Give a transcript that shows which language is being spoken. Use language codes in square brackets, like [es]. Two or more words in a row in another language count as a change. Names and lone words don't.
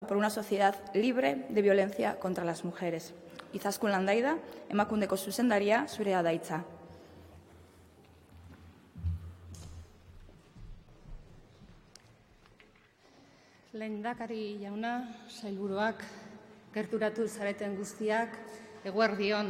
[es] por una sociedad libre de violencia contra las mujeres. [eu] Izaskun Landaida, Emakundeko zuzendaria, zurea da hitza. Lehendakari jauna, sailburuak, gerturatu zareten guztiak, eguerdion.